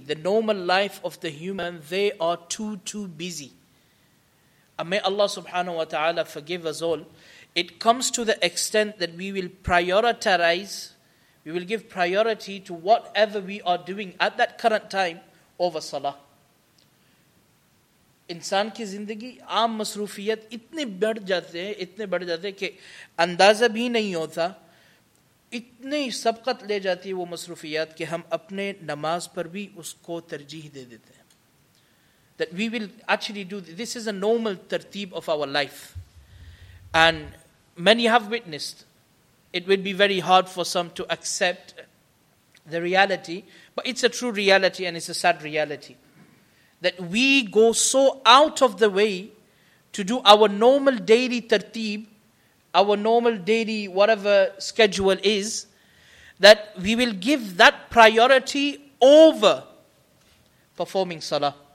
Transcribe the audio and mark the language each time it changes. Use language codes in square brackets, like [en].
[en] The normal life of the human, they are too busy. And may Allah subhanahu wa ta'ala forgive us all. It comes to the extent that we will prioritize, we will give priority to whatever we are doing at that current time over salah. [ur] انسان کی زندگی عام مصروفیت اتنے بڑھ جاتے ہیں کہ اندازہ بھی نہیں ہوتا. اتنی سبقت لے جاتی ہے وہ مصروفیات کہ ہم اپنے نماز پر بھی اس کو ترجیح دے دیتے ہیں. [en] That we will actually do this is a normal ترتیب of our life. And many have witnessed, it will be very hard for some to accept the reality, but it's a true reality and it's a sad reality. That we go so out of the way to do our normal daily tarteeb, our normal daily whatever schedule is, that we will give that priority over performing salah.